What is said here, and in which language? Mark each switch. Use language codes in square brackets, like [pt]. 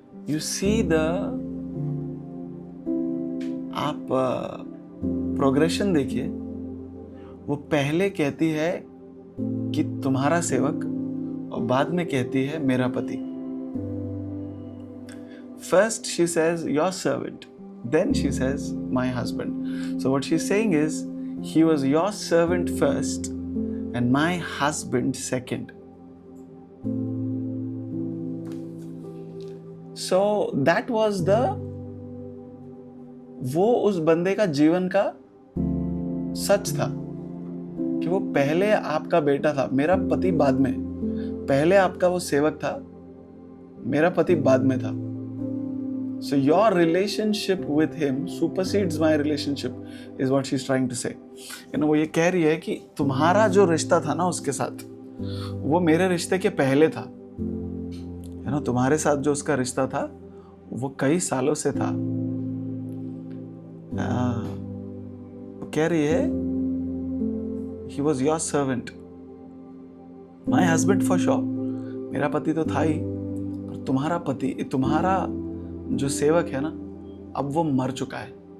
[en] you see the [hi] आप progression देखिए। वो पहले कहती है कि तुम्हारा सेवक, और बाद में कहती है मेरा पति। [en] First she says your servant, then she says my husband. So what she's saying is he was your servant first and my husband second. So that was [hi] वो उस बंदे का जीवन का सच था कि वो पहले आपका बेटा था, मेरा पति बाद में। पहले आपका वो सेवक था, मेरा पति बाद में था। [en] So your relationship with him supersedes my relationship is what she's trying to say. [hi] वो ये कह रही है कि तुम्हारा जो रिश्ता था ना उसके साथ, वो मेरे रिश्ते के पहले था। तुम्हारे साथ जो उसका रिश्ता था वो कई सालों से था। वो कह रही है [en] he was your servant, my husband for sure, [hi] मेरा पति तो था ही, पर तुम्हारा पति, तुम्हारा जो सेवक है ना, अब वो मर चुका है।